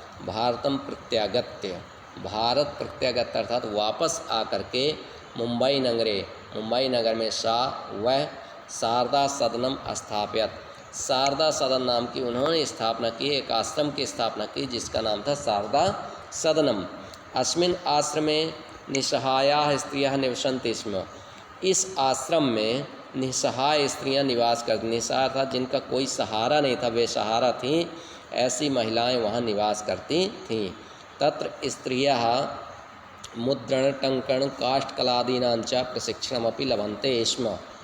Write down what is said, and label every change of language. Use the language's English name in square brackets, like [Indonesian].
[Sanskrit] भारतम प्रत्यागत्य, [Hindi] भारत प्रत्यागत्य अर्थात वापस आकर के मुंबई नगर में वह शारदा सदनम स्थापित। शारदा सदन नाम की उन्होंने स्थापना की, एक आश्रम की स्थापना की जिसका नाम था शारदा सदनम। [Sanskrit] अस्मिन् आश्रमे निसहायाः स्त्रियः निवसन्ति स्म। [Hindi] इस आश्रम में निसहाय स्त्रियां निवास करती, निसहाय था जिनका कोई सहारा नहीं था, बेसहारा थीं, ऐसी महिलाएं वहाँ निवास करती थीं। [Sanskrit] तत्र स्त्रियः मुद्रण टंकण काष्ठकलादीनां च प्रशिक्षणमपि लभन्ते स्म।